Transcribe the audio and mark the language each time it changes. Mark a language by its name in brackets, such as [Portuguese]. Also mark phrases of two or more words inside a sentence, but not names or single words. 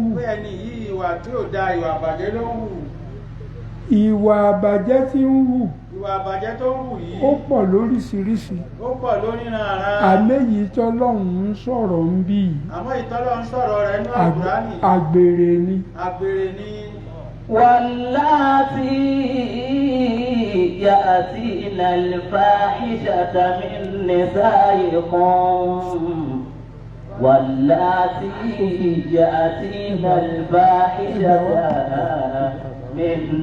[Yoruba] pé ẹni yìí ìwà tí ò da ìwà àbàjẹ́ ló ń hù ìwà àbàjẹ́ tí ń hù ìwà àbàjẹ́ tó ń hù yìí ó pọ̀ lóríṣiríṣi ó pọ̀ lóníranran àméyìí tọ́lọ́run ń sọ̀rọ̀ ń bí àmọ́ ìtọ́lọ́run sọ̀rọ̀ rẹ̀ nínú Àlùkùránì àgbèrè ni [Arabic] واللاتي يأتين الفاحشة من نسائكم واللاتي يأتين الفاحشة من